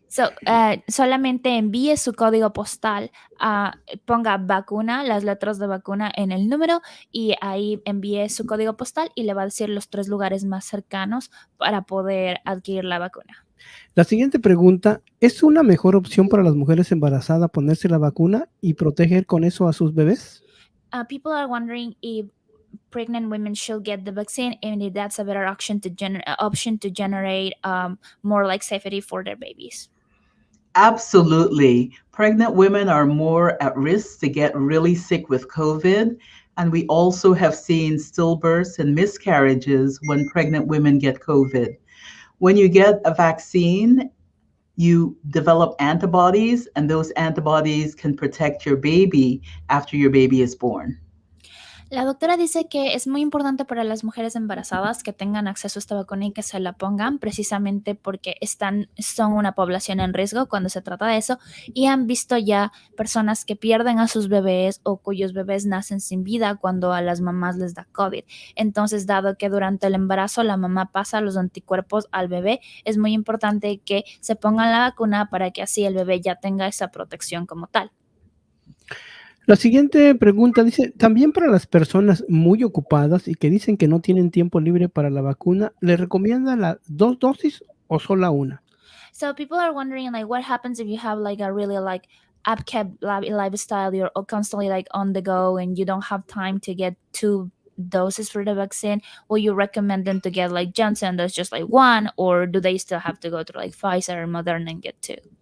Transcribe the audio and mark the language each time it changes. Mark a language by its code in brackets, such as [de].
[es] So, solamente envíe su código postal, ponga vacuna, las letras de vacuna en el número, y ahí envíe su código postal y le va a decir los 3 lugares más cercanos para poder adquirir la vacuna. La siguiente pregunta, ¿es una mejor opción para las mujeres embarazadas ponerse la vacuna y proteger con eso a sus bebés? [en] People are wondering if pregnant women should get the vaccine and if that's a better option to generate more like safety for their babies. Absolutely. Pregnant women are more at risk to get really sick with COVID. And we also have seen stillbirths and miscarriages when pregnant women get COVID. When you get a vaccine, you develop antibodies, and those antibodies can protect your baby after your baby is born. [es] La doctora dice que es muy importante para las mujeres embarazadas que tengan acceso a esta vacuna y que se la pongan, precisamente porque son una población en riesgo cuando se trata de eso, y han visto ya personas que pierden a sus bebés o cuyos bebés nacen sin vida cuando a las mamás les da COVID. Entonces, dado que durante el embarazo la mamá pasa los anticuerpos al bebé, es muy importante que se pongan la vacuna para que así el bebé ya tenga esa protección como tal. La siguiente pregunta dice, también para las personas muy ocupadas y que dicen que no tienen tiempo libre para la vacuna, ¿le recomiendan las 2 dosis o sola una? [en] So people are wondering like what happens if you have like a really like upkept lifestyle, you're constantly like on the go and you don't have time to get 2 doses for the vaccine, will you recommend them to get like Johnson, that's just like one, or do they still have to go to like Pfizer or Moderna and get two?